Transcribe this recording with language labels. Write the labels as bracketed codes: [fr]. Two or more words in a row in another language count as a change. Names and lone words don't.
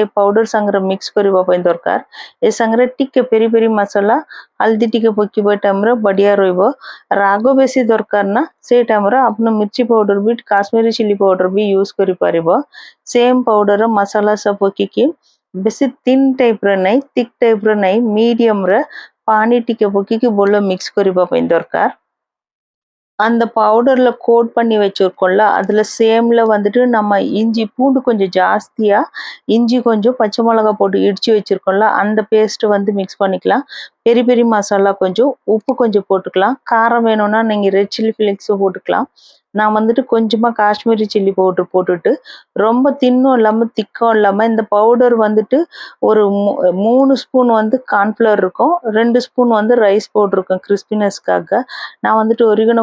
[or] ପାଉଡର ସାଙ୍ଗରେ ମିକ୍ସ କରିବା ପାଇଁ ଦରକାର ଏ ସାଙ୍ଗରେ ଟିକେ ପେରି ମସଲା ହଳଦୀ ଟିକେ ପକେଇବା ଟାଇମ୍ରେ ବଢ଼ିଆ ରହିବ ରାଗ ବେଶୀ ଦରକାର ନା ସେଇ ଟାଇମ୍ରେ ଆପଣ ମିର୍ଚି ପାଉଡର ବି [en] Kashmiri chilli powder [or] ବି ୟୁଜ୍ କରିପାରିବ ସେମ୍ ପାଉଡର ମସଲା ସବୁ ପକେଇକି ବେଶୀ ଥିନ୍ ଟାଇପ୍ର ନାହିଁ ଥିକ୍ ଟାଇପ୍ର ନାହିଁ ମିଡ଼ିୟମ୍ରେ ପାଣି ଟିକେ ପକେଇକି ଭଲ மிக்ஸ் କରିବା ପାଇଁ ଦରକାର [ta] அந்த பவுடரில் கோட் பண்ணி வச்சுருக்கோம்ல அதில் சேமில் வந்துட்டு நம்ம இஞ்சி பூண்டு கொஞ்சம் ஜாஸ்தியாக இஞ்சி கொஞ்சம் பச்சை மிளகா போட்டு இடித்து வச்சுருக்கோம்ல அந்த பேஸ்ட்டு வந்து மிக்ஸ் பண்ணிக்கலாம் பெரி மசாலா கொஞ்சம் உப்பு கொஞ்சம் போட்டுக்கலாம் காரம் வேணும்னா நீங்கள் [en] red chilli flakes [ta] போட்டுக்கலாம் நான் வந்துட்டு கொஞ்சமாக [en] Kashmiri chilli powder [ta] போட்டுட்டு ரொம்ப தின்னும் இல்லாமல் திக்கம் இல்லாமல் இந்த பவுடர் வந்துட்டு ஒரு 3 ஸ்பூன் வந்து கார்ன்ஃப்ளவர் இருக்கும் 2 ஸ்பூன் வந்து [en] rice powder [ta] இருக்கும் கிறிஸ்பினஸ்க்காக நான் வந்துட்டு ஒரிகனோ